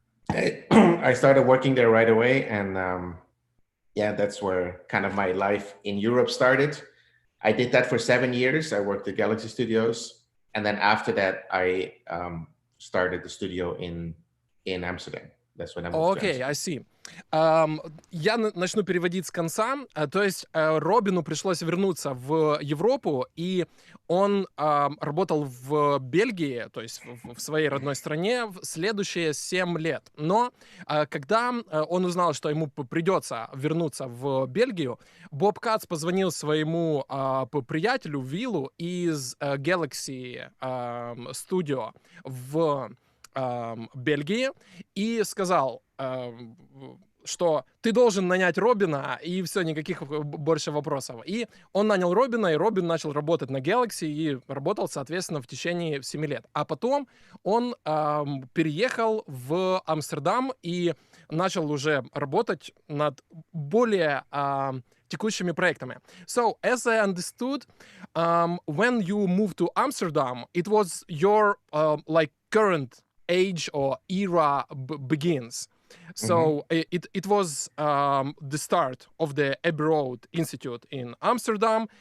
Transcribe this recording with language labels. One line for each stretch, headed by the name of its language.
English: I started working there right away. And that's where kind of my life in Europe started. I did that for 7 years. I worked at Galaxy Studios. And then after that, I started the studio in Amsterdam. That's when I moved to Amsterdam. I see.
Russian: Я начну переводить с конца. То есть Робину пришлось вернуться в Европу, и он работал в Бельгии, то есть в своей родной стране, в следующие 7 лет. Но когда он узнал, что ему придется вернуться в Бельгию, Боб Катц позвонил своему приятелю Виллу из Galaxy Studio в Бельгии и сказал, что ты должен нанять Робина, и все, никаких больше вопросов. И он нанял Робина, и Робин начал работать на Galaxy и работал, соответственно, в течение 7 лет. А потом он переехал в Амстердам и начал уже работать над более текущими проектами.
English: So, as I understood, when you moved to Amsterdam, it was your like current age or era begins. So it was the start of the Abbey Road Institute in Amsterdam.